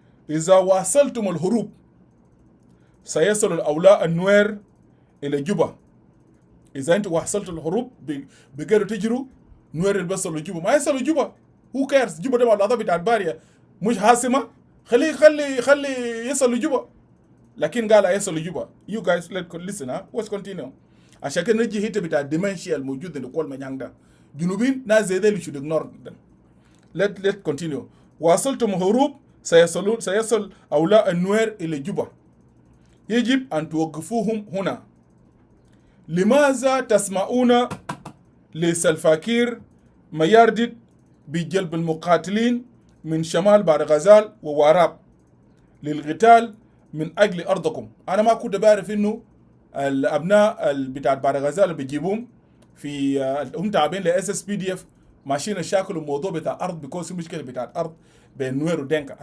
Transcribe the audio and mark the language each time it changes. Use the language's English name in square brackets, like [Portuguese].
[Arabic] إذا واصلتم الهروب سيصل الأولاء النوير إلى جوبا. إذا أنت واصلتوا الهروب بقدروا تجروا نوير يبصلوا جوبا، ما يصلوا جوبا. [English] Who cares؟ [Arabic] جوبا ده والله بتاعت باريا مش حاسمة، خلي يصلوا جوبا. لكن قال يصلوا جوبا. [English] You guys listen let's continue. [Arabic] عشان كده نجي هيت بتاع الديمنشيا الموجود اللي كل ما ينعدا جنوبين ناس زي ذي [English] should ignore them. Let continue. [Arabic] واصلتم هروب سيصل أولاء النوير إلى جوبا. يجب أن توقفوهم هنا. لماذا تسمعون لسلفاكير ما يردد بجلب المقاتلين من شمال بحر غزال وواراب للقتال من أجل أرضكم؟ أنا ما كنت بعرف إنه الأبناء بتاع بحر غزال بيجيبوهم في هم تابعين ل SSPDF ماشيين يشاكلوا الموضوع بتاع أرض [English] because [Arabic] مشكلة بتاع أرض بين نوير ودينكا.